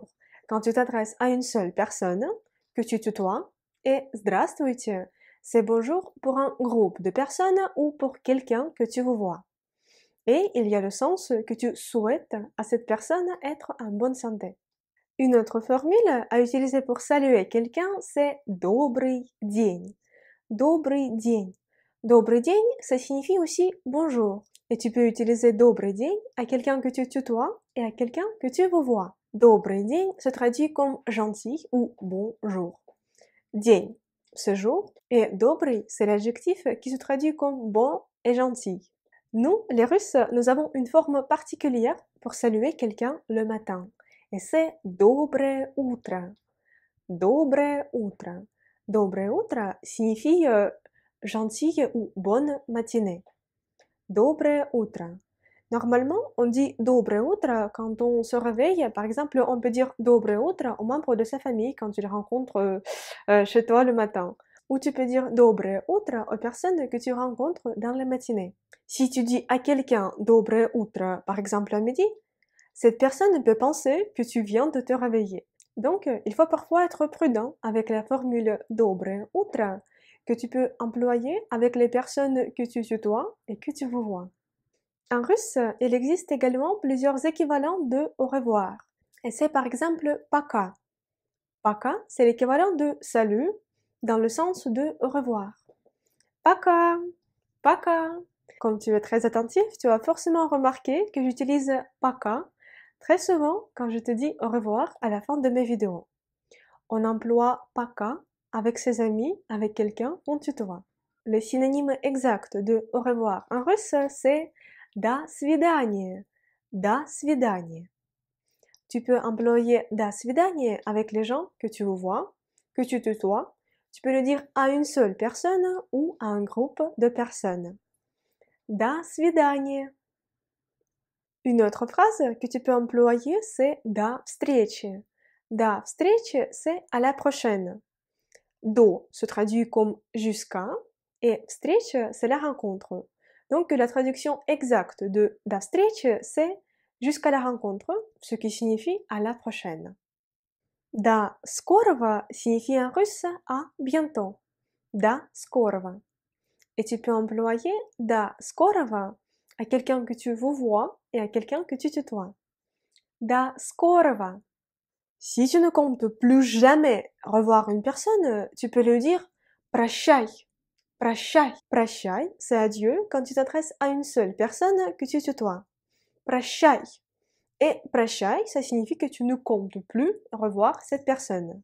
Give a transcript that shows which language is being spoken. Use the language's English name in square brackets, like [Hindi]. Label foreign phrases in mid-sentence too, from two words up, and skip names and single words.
[French] Quand tu t'adresses à une seule personne, que tu tutoies, et здравствуйте, c'est bonjour pour un groupe de personnes ou pour quelqu'un que tu vous vois. Et il y a le sens que tu souhaites à cette personne être en bonne santé. Une autre formule à utiliser pour saluer quelqu'un, c'est [Russian] добрый день. Добрый день. Добрый день, [French] ça signifie aussi bonjour. Et tu peux utiliser [Russian] добрый день [French] à quelqu'un que tu tutoies et à quelqu'un que tu vous vois. [Russian] Добрый день [French] se traduit comme gentil ou bonjour. День, ce jour, et добрый, c'est l'adjectif qui se traduit comme bon et gentil. Nous, les Russes, nous avons une forme particulière pour saluer quelqu'un le matin. Et c'est [Russian] доброе утро. Доброе утро. Доброе утро [French] signifie gentil ou bonne matinée. [Russian] Доброе утро. [French] Normalement, on dit [Russian] доброе утро [French] quand on se réveille. Par exemple, on peut dire [Russian] доброе утро [French] aux membres de sa famille quand tu les rencontres chez toi le matin. Ou tu peux dire [Russian] доброе утро [French] aux personnes que tu rencontres dans la matinée. Si tu dis à quelqu'un [Russian] доброе утро, [French] par exemple à midi, cette personne peut penser que tu viens de te réveiller. Donc, il faut parfois être prudent avec la formule [Russian] доброе утро [French] que tu peux employer avec les personnes que tu tutoies et que tu vous vois. En russe, il existe également plusieurs équivalents de au revoir. Et c'est par exemple пока. [Russian] Пока, [French] c'est l'équivalent de salut dans le sens de au revoir. [Russian] Пока, пока. [French] Comme tu es très attentif, tu as forcément remarqué que j'utilise пока très souvent quand je te dis au revoir à la fin de mes vidéos. On emploie пока avec ses amis, avec quelqu'un qu'on tutoie. Le synonyme exact de au revoir en russe, c'est [Russian] до свидания. До свидания. [French] Tu peux employer [Russian] до свидания [French] avec les gens que tu vois, que tu tutoies. Tu peux le dire à une seule personne ou à un groupe de personnes. [Russian] До свидания. [French] Une autre phrase que tu peux employer, c'est [Russian] до встречи. До встречи, [French] c'est à la prochaine. До se traduit comme jusqu'à et встреча, c'est la rencontre. Donc la traduction exacte de [Russian] до встречи, [French] c'est jusqu'à la rencontre, ce qui signifie à la prochaine. [Russian] До скорого [French] signifie en russe à bientôt. [Russian] До скорого. [French] Et tu peux employer [Russian] до скорого [French] à quelqu'un que tu vous vois et à quelqu'un que tu tutoies. [Russian] До скорого. [French] Si tu ne comptes plus jamais revoir une personne, tu peux lui dire прощай. [Russian] Прощай. Прощай, [French] c'est adieu quand tu t'adresses à une seule personne que tu tutoies. Прощай. Et прощай, ça signifie que tu ne comptes plus revoir cette personne.